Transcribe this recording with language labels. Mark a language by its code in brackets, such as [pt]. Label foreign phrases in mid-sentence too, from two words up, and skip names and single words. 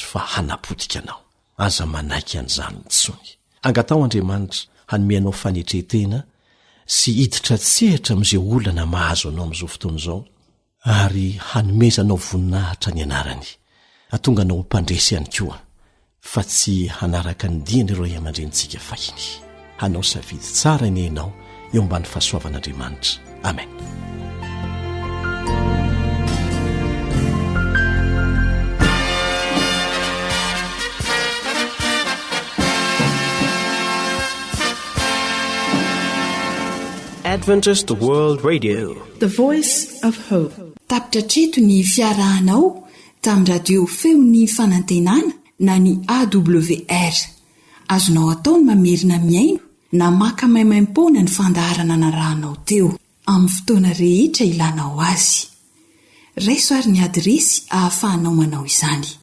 [mg] fa hanapotika anao aza manaiky an'izany intsony angatao Andriamanitra hanomeanao fanetretena sy hiditra tsehatra amin'izay olana mahazo anao amin'izao fotoana izao ary hanomezanao voninahitra ny anarany atonga anao ho mpandresy ihany koa fa tsy hanaraka ny diany ireo aman-drenitsika fahiny hanao safidy tsara eny ianao eo ambany fahasoavan'Andriamanitra amen. [en] Adventist World Radio, the voice of hope. [mg] Tapitra treto ny fiarahanao tamin'ny radio feony fanantenana na ny AWR. Azonao ataony mamerina miaino na maka maimaimpoana ny fandaharana anarahanao teo amin'ny fotoana rehetra ilanao azy. Raisoary ny adresy ahafahanao manao izany.